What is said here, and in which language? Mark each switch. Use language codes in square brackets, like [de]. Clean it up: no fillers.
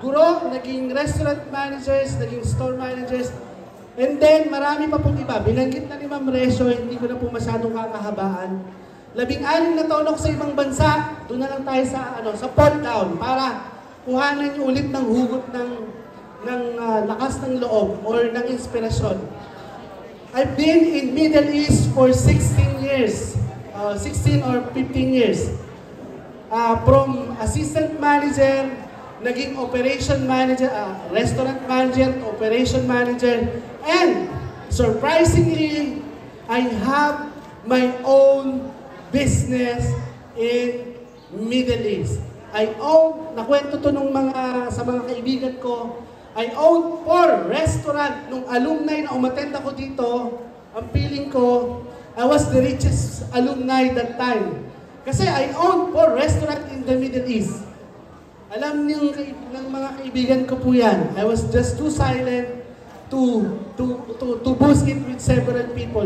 [tl] Guro, naging restaurant managers, naging store managers, and then marami pa pong iba. Binanggit na ni Ma'am Resyo, hindi ko na po masyadong kakahabaan. 16 na taon ako sa ibang bansa, doon na lang tayo sa Port Down para kuhanan niyo ulit ng hugot ng lakas ng loob or ng inspirasyon. [en] I've been in Middle East for 16 years, 16 or 15 years. From assistant manager, naging operation manager, restaurant manager, operation manager, and surprisingly, I have my own business in Middle East. I own, [tl] nakwento to sa mga kaibigan ko, [en] I own 4 restaurant [tl] nung alumni na umattend ako dito. Ang feeling ko, [en] I was the richest alumni that time. Kasi I own 4 restaurant in the Middle East. [tl] Alam niyo ng mga kaibigan ko po yan. [en] I was just too silent to boost it with several people.